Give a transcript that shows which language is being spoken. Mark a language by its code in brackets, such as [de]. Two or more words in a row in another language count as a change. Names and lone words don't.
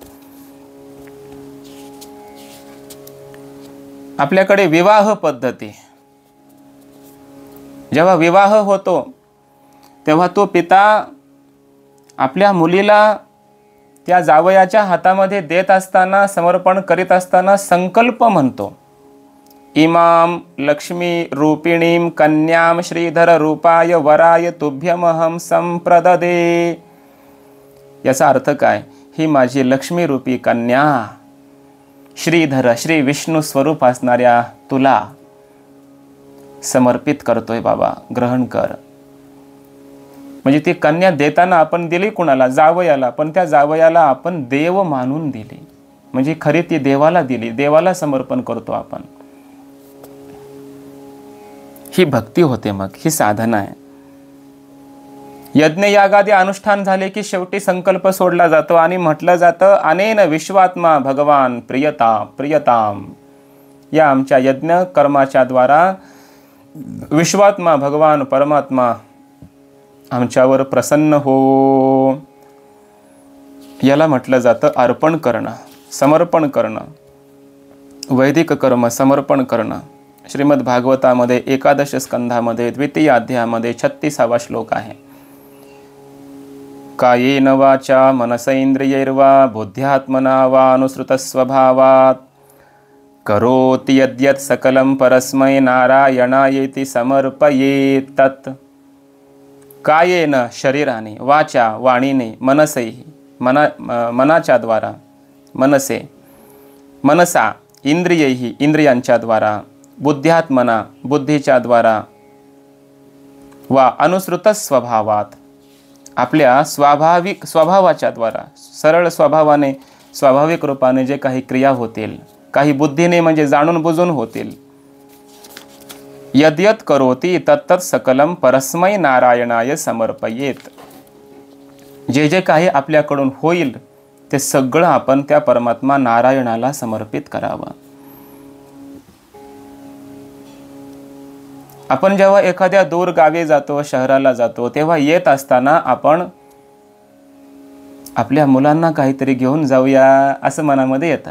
[mr] आपल्याकडे विवाह पद्धती, जेव्हा विवाह होतो तेव्हा तो पिता आपल्या मुलीला त्या जावयाच्या हातामध्ये देत असताना, समर्पण करीत असताना संकल्प म्हणतो. [sa] इमाम लक्ष्मी रूपिणीम कन्याम श्रीधर रूपाय वराय तुभ्यमहम संप्रददे. [mr] याचा अर्थ काय? ही माझी लक्ष्मी रूपी कन्या श्रीधर, श्री विष्णू स्वरूप असणाऱ्या तुला समर्पित करतोय बाबा, ग्रहण कर. म्हणजे ती कन्या देताना आपण दिली कुणाला? जावयाला. पण त्या जावयाला आपण देव मानून दिली, म्हणजे खरी ती देवाला दिली, देवाला समर्पण करतो आपण. ही भक्ती होते, मग ही साधना आहे. यज्ञ यागादी अनुष्ठान झाले की शेवटी संकल्प सोडला जातो आणि म्हटलं जातं [sa] अनेन विश्वात्मा भगवान प्रियताम. [mr] या आमच्या यज्ञ कर्माच्या द्वारा विश्वात्मा भगवान परमात्मा आमच्यावर प्रसन्न हो. याला म्हटलं जातं अर्पण करणं, समर्पण करणं, वैदिक कर्म समर्पण करणं. श्रीमद भागवतामध्ये 11 स्कंधामध्ये 2 अध्यायामध्ये 36वा श्लोक आहे. [sa] कायेन वाचा मनसैंद्रियैर्वा बुद्ध्यात्मना वा अनुसृतस्वभावात् करोति यद्यत् सकलं परस्मै नारायणायेति समर्पयेत् तत्. [mr] कायेन शरीराने, वाचा वाणीने, मनसैहि मनाच्या द्वारा, [sa] मनसा इंद्रियैहि [mr] इंद्रियांच्या द्वारा, बुद्ध्यात्मना बुद्धीच्या द्वारा, [sa] वा अनुसृत स्वभावात [mr] आपल्या स्वाभाविक स्वभावाच्या द्वारा, सरळ स्वभावाने स्वाभाविक रूपाने जे काही क्रिया होतील, काही बुद्धीने म्हणजे जाणून बुजून होतील. [sa] यद्यत करोति तत्तत् सकलम परस्मै नारायणाय समर्पयेत. [mr] जे जे काही आपल्याकडून होईल ते सगळं आपण त्या परमात्मा नारायणाला समर्पित करावं. आपण जेव्हा एखाद्या दूर गावी जातो, शहराला जातो, तेव्हा येत असताना आपण आपल्या मुलांना काहीतरी घेऊन जाऊया असं मनामध्ये येतं.